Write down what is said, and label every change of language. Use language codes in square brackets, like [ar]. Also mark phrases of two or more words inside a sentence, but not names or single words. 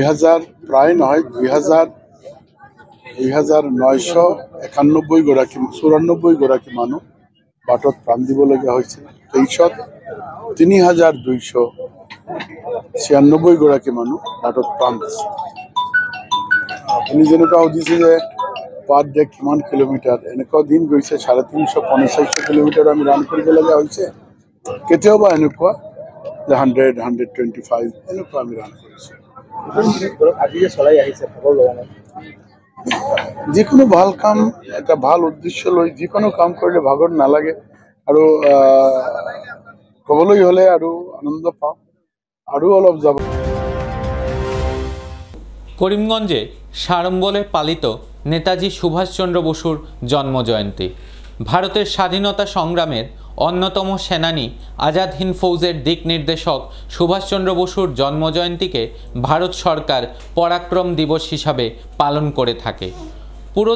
[as] 2,991 গৰাকী 94 গৰাকী মানুহ বাটত প্ৰাণ দিবলগীয়া হৈছিল 23ত 3,296 গৰাকী মানুহ বাটত প্ৰাণ দিছে আপুনি যেনেকুৱা সুধিছে যে [en] per day [as] কিমান কিলোমিটাৰ এনেকুৱা দিন গৈছে 350 কিলোমিটাৰ আমি ৰান কৰিবলগীয়া হৈছে কেতিয়াবা এনেকুৱা যে 100-125 এনেকুৱা আমি ৰান কৰিছোঁ আজি যে চলাই আহিছে খবৰ লগা নাই যিকোনো ভাল কাম এটা ভাল উদ্দেশ্য লৈ যিকোনো কাম কৰিলে ভাগৰ নালাগে আৰু ক'বলৈ হ'লে আৰু আনন্দ পাওঁ আৰু অলপ যাব [bn] করিমগঞ্জে সাড়ম্বরে পালিত নেতাজি সুভাষচন্দ্র বসুর জন্মজয়ন্তী ভারতের স্বাধীনতা সংগ্রামের অন্যতম সেনানী আজাদ হিন্দ ফৌজের দিক নির্দেশক সুভাষচন্দ্র বসুর জন্মজয়ন্তীকে ভারত সরকার পরাক্রম দিবস হিসাবে পালন করে থাকে পুরো